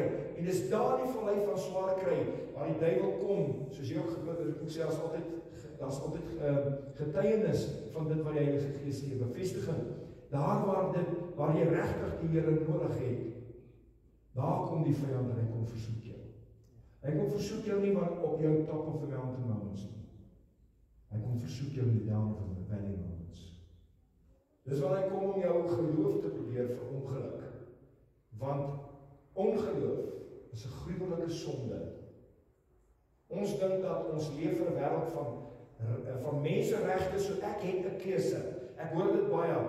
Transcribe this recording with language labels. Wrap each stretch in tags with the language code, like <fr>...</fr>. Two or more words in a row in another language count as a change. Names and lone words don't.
<af>En dis daar die vallei van swaar kry waar die duiwel kom, soos jy ook sê, daar's altyd getuienis van dit wat die Heilige Gees gee, bevestiging. Daar waar jy regtig die Here nodig het, daar kom die vyand en hy kom versoek jou. Hy kom versoek jou nie op jou</af> <en>top of the mountain moments</en> <af>nie. Hy kom versoek jou in die</af> <en>down of the valley moments.</en> <af>Dis waar hy kom om jou geloof te probeer vir ongeluk. Want ongeloof is 'n gruwelike sonde. Ons dink dat ons leef in 'n wêreld van menseregte, so ek het 'n keuse. Ek hoor dit baie.</af>